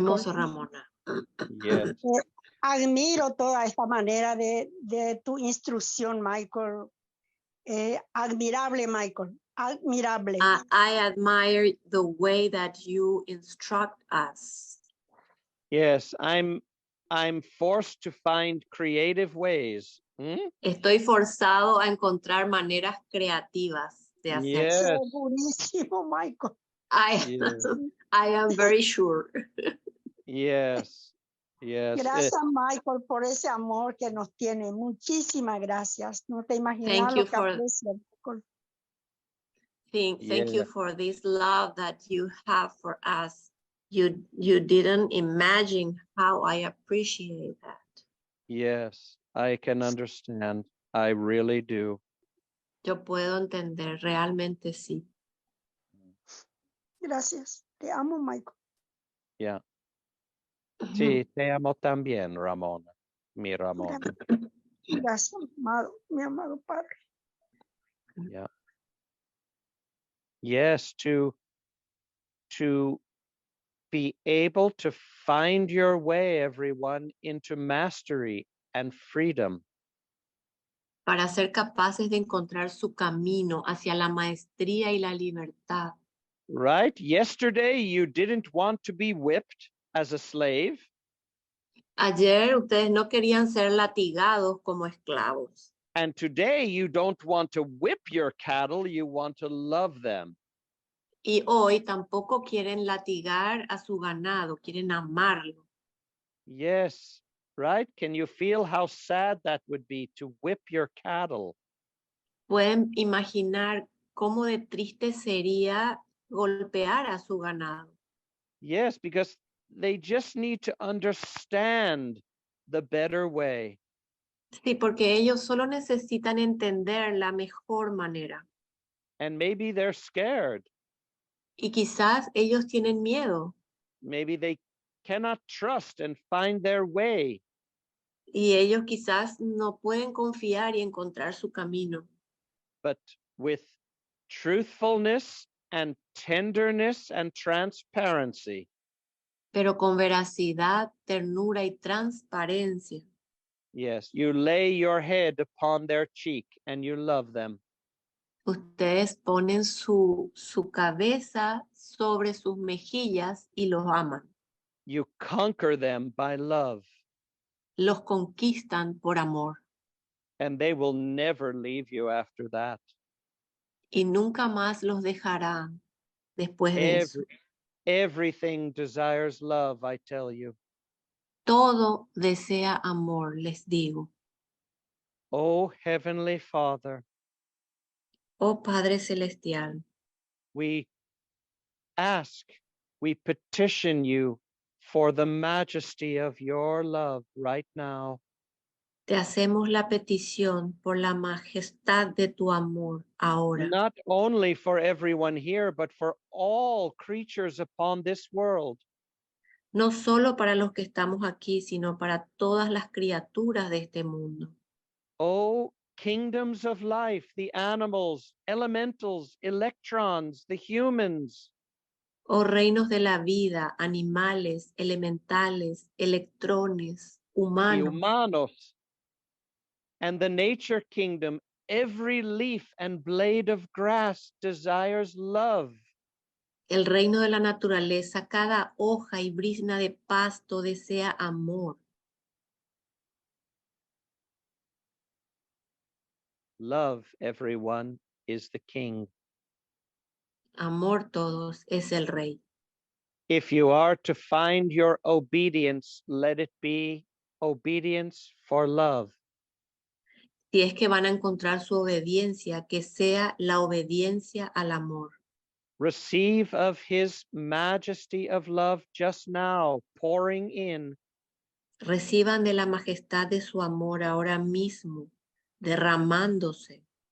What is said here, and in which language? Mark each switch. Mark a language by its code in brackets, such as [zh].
[es] Hermoso, Ramona. [en] Yes. [es] Admiro toda esta manera de tu instrucción, Michael. Admirable, Michael. Admirable. [en] I admire the way that you instruct us. Yes, I'm forced to find creative ways. [es] Estoy forzado a encontrar maneras creativas de hacerlo. [en] Yes. [es] Segurísimo, Michael. [en] Yes. I am very sure. Yes. Yes. [es] Gracias, Michael, por ese amor que nos tiene. Muchísimas gracias. No te imaginas [en] Thank [es] lo [en] you [es] que [en] for- [es] aprecio, Michael. [en] Thank you for this love that you have for us. You didn't imagine how I appreciate that. Yes, I can understand. I really do. [es] Yo puedo entender, realmente sí. Gracias. Te amo, Michael. [en] Yeah. [es] Sí, te amo también, Ramona. Mi Ramona. Gracias, mi amado Padre. [en] Yeah. Yes, to be able to find your way, everyone, into mastery and freedom. [es] Para ser capaces de encontrar su camino hacia la maestría y la libertad. [en] Right? Yesterday, you didn't want to be whipped as a slave. [es] Ayer ustedes no querían ser latigados como esclavos. [en] And today, you don't want to whip your cattle, you want to love them. [es] Y hoy tampoco quieren latigar a su ganado, quieren amarlo. [en] Yes, right? Can you feel how sad that would be to whip your cattle? [es] Pueden imaginar cómo de triste sería golpear a su ganado. [en] Yes, because they just need to understand the better way. [es] Sí, porque ellos solo necesitan entender la mejor manera. [en] And maybe they're scared. [es] Y quizás ellos tienen miedo. [en] Maybe they cannot trust and find their way. [es] Y ellos quizás no pueden confiar y encontrar su camino. [en] But with truthfulness and tenderness and transparency, [es] Pero con veracidad, ternura y transparencia. [en] yes, you lay your head upon their cheek and you love them. [es] Ustedes ponen su cabeza sobre sus mejillas y los aman. [en] You conquer them by love. [es] Los conquistan por amor. [en] And they will never leave you after that. [es] Y nunca más los dejarán después de eso. [en] Everything desires love, I tell you. [es] Todo desea amor, les digo. [en] Oh, Heavenly Father, [es] Oh Padre Celestial, [en] we ask, we petition you for the majesty of your love right now. [es] te hacemos la petición por la majestad de tu amor ahora. [en] Not only for everyone here, but for all creatures upon this world. [es] No solo para los que estamos aquí, sino para todas las criaturas de este mundo. [en] Oh, kingdoms of life, the animals, elementals, electrons, the humans. [es] Oh reinos de la vida, animales, elementales, electrones, humanos. Humanos. [en] And the nature kingdom, every leaf and blade of grass desires love. [es] El reino de la naturaleza, cada hoja y brizna de pasto desea amor. [en] Love, everyone, is the king. [es] Amor todos es el rey. [en] If you are to find your obedience, let it be obedience for love. [es] Si es que van a encontrar su obediencia, que sea la obediencia al amor. [en] Receive of his majesty of love just now, pouring in. [es] Reciban de la majestad de su amor ahora mismo, derramándose.